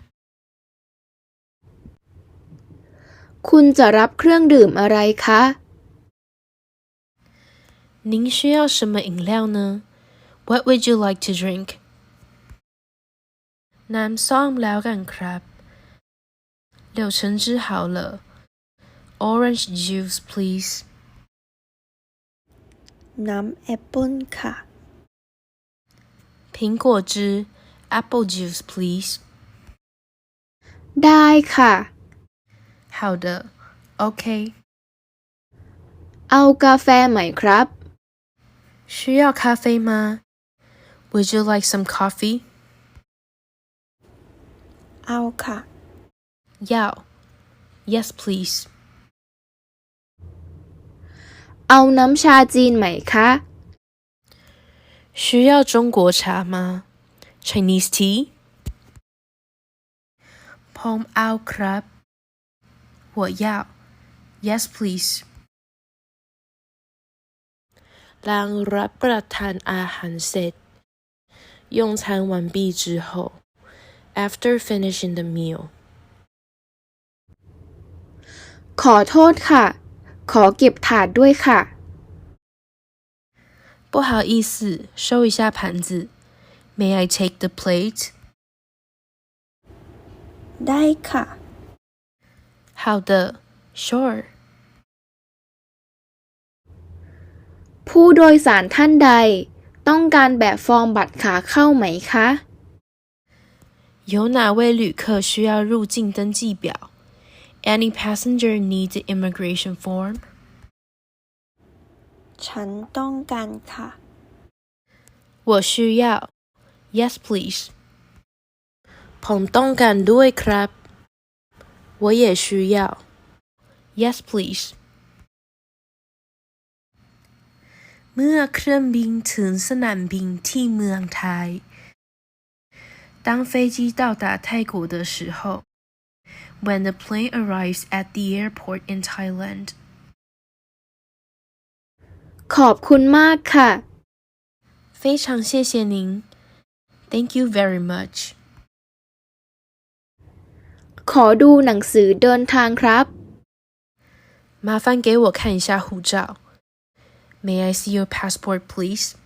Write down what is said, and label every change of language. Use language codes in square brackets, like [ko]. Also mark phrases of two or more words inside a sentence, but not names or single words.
[th] คุณจะรับเครื่องดื่มอะไรคะ [zh] 您需要什么饮料呢 [en] What would you like to drink? [th] น้ำส้มแล้วกันครับ [zh] 柳橙汁好了 [en] Orange juice please [th] น้ำแอปเปิ้ลค่ะ [en] 苹果汁 Apple juice please [th] ได้ค่ะ [zh] 好的 OK [th] เอากาแฟไหมครับ [zh] 需要咖啡吗 [en] Would you like some coffee? [th] เอาค่ะ [en] 要 Yes please [th] เอาน้ำชาจีนไหมคะ [zh] 需要中国茶吗 [en] Chinese tea? [th] ผมเอาครับ [zh] 我要 [en] Yes please [th] หลังรับประทานอาหารเสร็จ [zh] 用餐完毕之后 [en] After finishing the meal [th] ขอโทษค่ะขอเก็บถาดด้วยค่ะ [zh] 不好意思收一下盘子 [en] May I take the plate? [th] ได้ค่ะ [zh] 好的 Sure [th] ผู้โดยสารท่านใดต้องการแบบฟอร์มบัตรขาเข้าไหมคะ [zh] 有哪位旅客需要入境登记表 [en] Any passenger needs an immigration form? [th] ฉันต้องการค่ะ [zh] 我需要 [en] Yes please [th] ผมต้องการด้วยครับ [zh] 我也需要 [en] Yes please [th] เมื่อเครื่องบินถึงสนามบินที่เมืองไทย [zh] 当飞机到达泰国的时候 [en] When the plane arrives at the airport in Thailand [th] ขอบคุณมากค่ะ [zh] 非常谢谢您 [en] Thank you very much [th] ขอดูหนังสือเดินทางครับ [zh] 麻烦给我看一下护照 [en] May I see your passport please